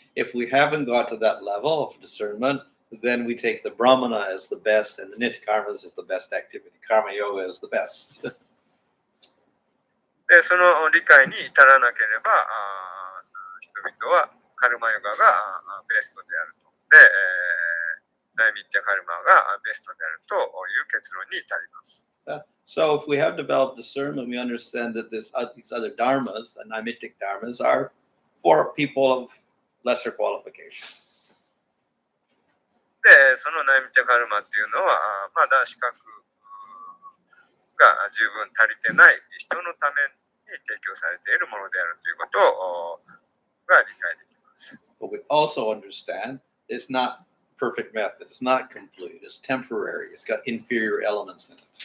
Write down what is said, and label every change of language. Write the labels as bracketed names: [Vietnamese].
[English] If we haven't got to that level of discernment, then we take the brahmana as the best and the nitya karmas is the best activity. Karma yoga is the best. [Japanese] で、その理解に至らなければ、人々はカルマヨガがベストであると。で、ナイミッティアカルマがベストであるという結論に至ります。 [English] So if we have developed discernment, we understand that these other dharmas, the naimittic dharmas, are for people of lesser qualification. [Japanese] で、そのナイミッティアカルマっていうのは、まだ資格が十分足りてない人のために提供されているものであるということが理解できます。 [English] But we also understand it's not perfect method. It's not complete. It's temporary. It's got inferior elements in it.